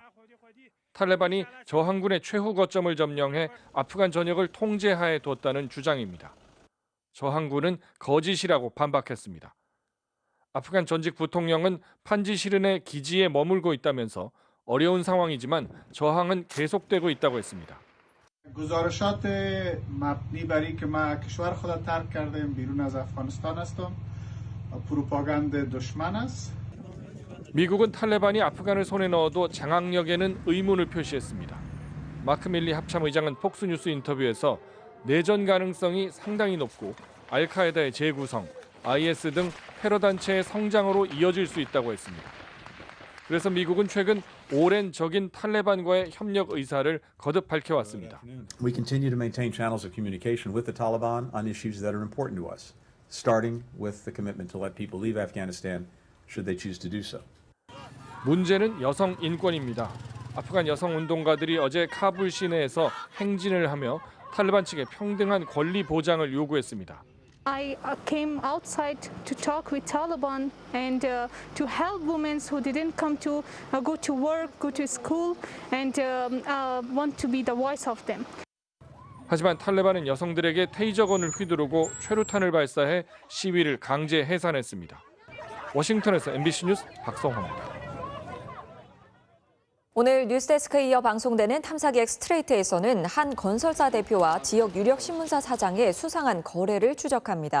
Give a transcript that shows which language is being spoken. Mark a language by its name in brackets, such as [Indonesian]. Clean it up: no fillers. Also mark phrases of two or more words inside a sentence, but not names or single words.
[Korean] 탈레반이 저항군의 최후 거점을 점령해 아프간 전역을 통제하에 뒀다는 주장입니다. 저항군은 거짓이라고 반박했습니다. 아프간 전직 부통령은 판지시르 내 기지에 머물고 있다면서 어려운 상황이지만 저항은 계속되고 있다고 했습니다. [Persian] گزارشات مبنی بر اینکه ما کشور خود را ترک کردیم بیرون از افغانستان هستم پروپاگاند دشمن است. [Korean] 미국은 탈레반이 아프간을 손에 넣어도 장악력에는 의문을 표시했습니다. 마크 밀리 합참의장은 폭스뉴스 인터뷰에서 내전 가능성이 상당히 높고 알카에다의 재구성, IS 등 테러 단체의 성장으로 이어질 수 있다고 했습니다. 그래서 미국은 최근 오랜 적인 탈레반과의 협력 의사를 거듭 밝혀왔습니다. [English] We continue to maintain channels of communication with the Taliban on issues that are important to us, starting with the commitment to let people leave Afghanistan should they choose to do so. [Korean] 문제는 여성 인권입니다. 아프간 여성 운동가들이 어제 카불 시내에서 행진을 하며 탈레반 측에 평등한 권리 보장을 요구했습니다. [English] I came outside to talk with Taliban and to help women who didn't come to go to work, go to school, and want to be the voice of them. [Korean] 하지만 탈레반은 여성들에게 테이저건을 휘두르고 최루탄을 발사해 시위를 강제 해산했습니다. 워싱턴에서 MBC 뉴스 박성호입니다. 오늘 뉴스데스크에 이어 방송되는 탐사기획 스트레이트에서는 한 건설사 대표와 지역 유력 신문사 사장의 수상한 거래를 추적합니다.